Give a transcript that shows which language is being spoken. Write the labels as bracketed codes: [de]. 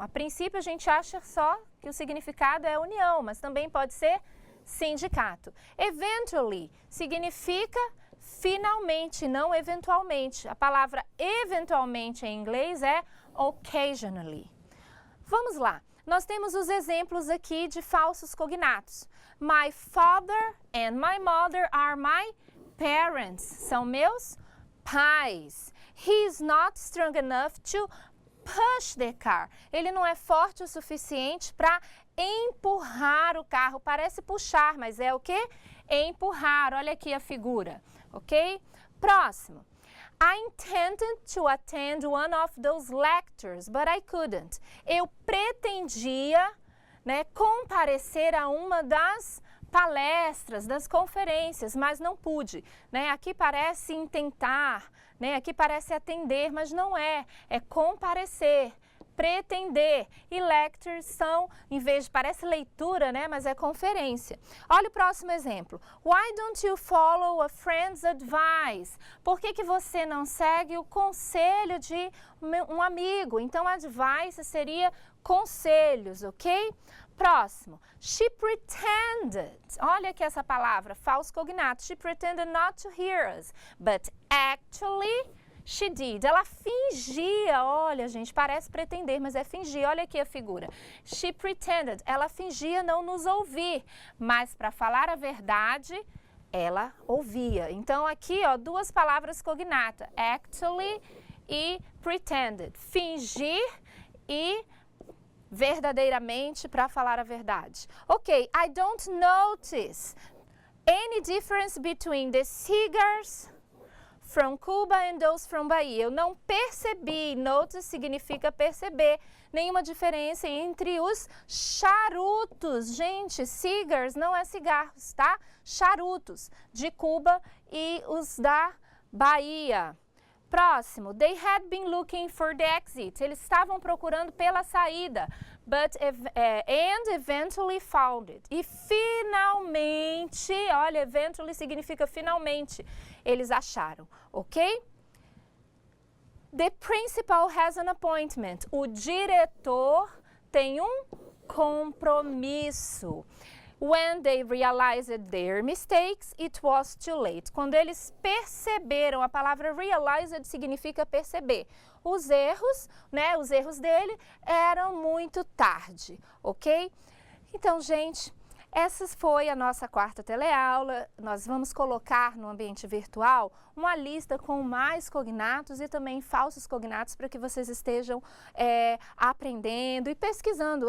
[pt] A princípio, a gente acha só que o significado é união, mas também pode ser sindicato. Eventually significa finalmente, não eventualmente. A palavra eventualmente em inglês é occasionally. Vamos lá, nós temos os exemplos aqui de falsos cognatos. [en] My father and my mother are my parents. [pt] São meus pais. [en] He is not strong enough to push the car. [pt] Ele não é forte o suficiente para empurrar o carro. Parece puxar, mas é o quê? Empurrar. Olha aqui a figura, ok? Próximo. [en] I intended to attend one of those lectures, but I couldn't. [pt] Eu pretendia, né, comparecer a uma das palestras, das conferências, mas não pude. Né? Aqui parece intentar, né? Aqui parece atender, mas não é. É comparecer, pretender. E lectures são, em vez de, parece leitura, né? Mas é conferência. Olha o próximo exemplo. [en] Why don't you follow a friend's advice? [pt] Por que você não segue o conselho de um amigo? Então, advice seria conselhos, ok? Próximo. [en] She pretended. [pt] Olha aqui essa palavra, falso cognato. [en] She pretended not to hear us, but actually she did. [pt] Ela fingia, olha gente, parece pretender, mas é fingir. Olha aqui a figura. [en] She pretended, [pt] ela fingia não nos ouvir, mas para falar a verdade, ela ouvia. Então aqui, ó, duas palavras cognatas, actually e pretended. Fingir e verdadeiramente para falar a verdade. [en] Ok, I don't notice any difference between the cigars from Cuba and those from Bahia. [pt] Eu não percebi, notice significa perceber, nenhuma diferença entre os charutos. Gente, cigars não é cigarros, tá? Charutos de Cuba e os da Bahia. [en] Próximo, they had been looking for the exit. [pt] Eles estavam procurando pela saída, [en] and eventually found it. [pt] E finalmente, olha, eventually significa finalmente, eles acharam, ok? [en] The principal has an appointment. [pt] O diretor tem um compromisso. [en] When they realized their mistakes, it was too late. [pt] Quando eles perceberam, a palavra realized significa perceber. Os erros, né, os erros dele eram muito tarde, ok? Então, gente, essa foi a nossa quarta teleaula. Nós vamos colocar no ambiente virtual uma lista com mais cognatos e também falsos cognatos para que vocês estejam aprendendo e pesquisando.